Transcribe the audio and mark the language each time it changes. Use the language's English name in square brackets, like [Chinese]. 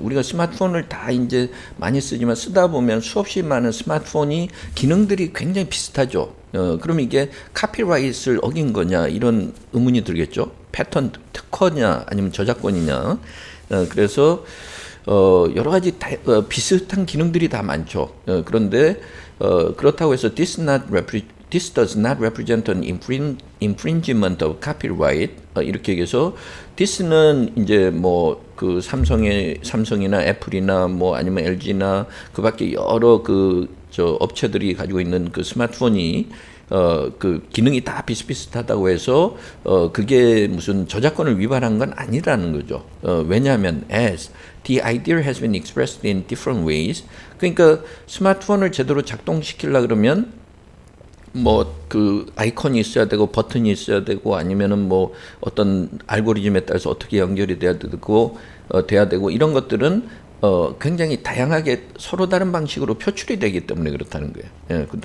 [Korean] 우리가 스마트폰을 다 이제 많이 쓰지만 쓰다 보면 수없이 많은 스마트폰이 기능들이 굉장히 비슷하죠. 그럼 이게 카피라이트를 어긴 거냐 이런 의문이 들겠죠. 패턴 특허냐 아니면 저작권이냐. 그래서 여러 가지 비슷한 기능들이 다 많죠. 그런데 그렇다고 해서 [English] this does not represent an infringement of copyright. [Korean] 이렇게 얘기해서 this는 이제 뭐 그 삼성이나 애플이나 뭐 아니면 LG나 그밖에 여러 업체들이 가지고 있는 그 스마트폰이 그 기능이 다 비슷비슷하다고 해서 그게 무슨 저작권을 위반한 건 아니라는 거죠. 왜냐하면 [English] as the idea has been expressed in different ways. [Korean] 그러니까 스마트폰을 제대로 작동시키려 그러면 뭐 그 아이콘이 있어야 되고 버튼이 있어야 되고 아니면은 뭐 어떤 알고리즘에 따라서 어떻게 연결이 돼야 되고 이런 것들은 굉장히 다양하게 서로 다른 방식으로 표출이 되기 때문에 그렇다는 거예요.